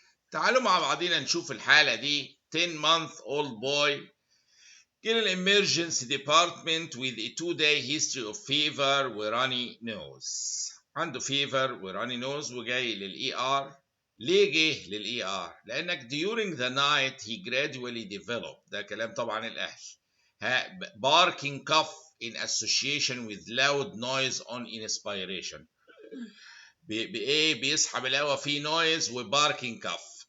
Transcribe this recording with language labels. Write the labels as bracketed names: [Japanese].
[Arabic] تعالوا مع بعضينا نشوف الحالة دي. [English] 10-month-old boy in an emergency department with a 2-day history of fever وراني nose. [Arabic] عنده fever وراني nose وجاي للإي آر. ليه جه للإي آر؟ لأنك [English] during the night he gradually developed، [Arabic] ده كلام طبعا الأهل، [English] barking cough in association with loud noise on inspiration. [Arabic] بإيه؟ بيسحب الهواء فيه نويز وباركينج كاف.